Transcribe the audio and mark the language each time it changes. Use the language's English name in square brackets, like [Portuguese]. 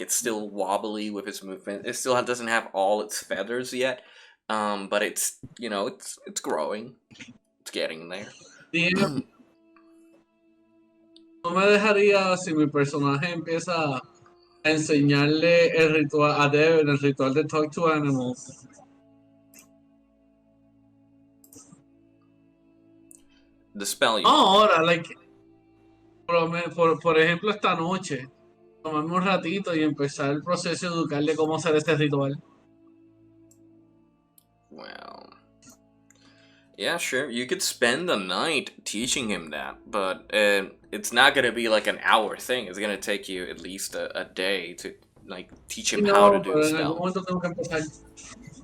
[English] It's still wobbly with its movement. It still doesn't have all its feathers yet, but it's it's growing. It's getting there. [Spanish] No me dejaría si mi personaje empieza a enseñarle el ritual a Devin, el ritual de Talk to Animals. The spell. Ahora, por ejemplo, esta noche, tomarme un ratito y empezar el proceso de educarle cómo hacer este ritual. [English] Well, yeah, sure. You could spend the night teaching him that, but it's not gonna be like an hour thing. It's gonna take you at least a day to teach him how to do the spell.